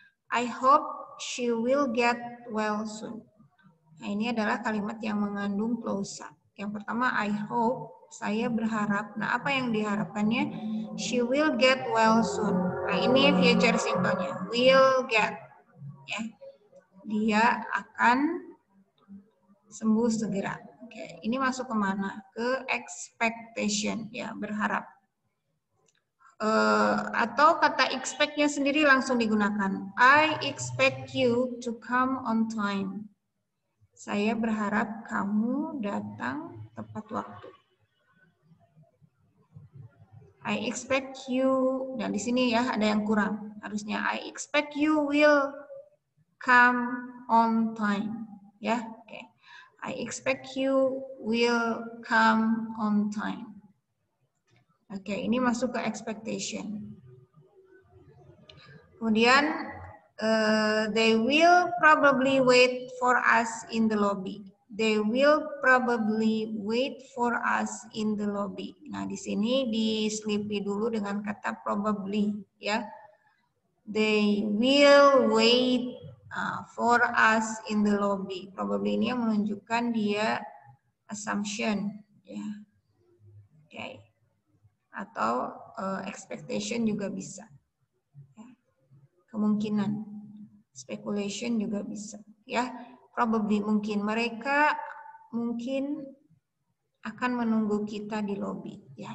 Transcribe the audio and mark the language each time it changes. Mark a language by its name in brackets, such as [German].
[English] I hope she will get well soon. [Indonesian] Nah, ini adalah kalimat yang mengandung klausa. Yang pertama, [English] I hope, [Indonesian] saya berharap. Nah, apa yang diharapkannya? [English] She will get well soon. [Indonesian] Nah, ini future simple-nya. [English] Will get. [Indonesian] Ya. Dia akan sembuh segera. Oke, ini masuk kemana? Ke expectation, ya, berharap. Atau kata expect-nya sendiri langsung digunakan. [English] I expect you to come on time. [Indonesian] Saya berharap kamu datang tepat waktu. [English] I expect you, [Indonesian] dan di sini ya ada yang kurang. [English] Harusnya I expect you will come on time. Ya, oke. I expect you will come on time. [Indonesian] Oke, ini masuk ke expectation. [English] Kemudian, they will probably wait for us in the lobby. They will probably wait for us in the lobby. [Indonesian] Nah, di sini diselipi dulu dengan kata probably, ya. [English] They will wait for us in the lobby. [Indonesian] Probably ini yang menunjukkan dia assumption, ya. Oke. Atau expectation juga bisa. Kemungkinan, speculation juga bisa, ya. Probably mungkin mereka mungkin akan menunggu kita di lobi, ya.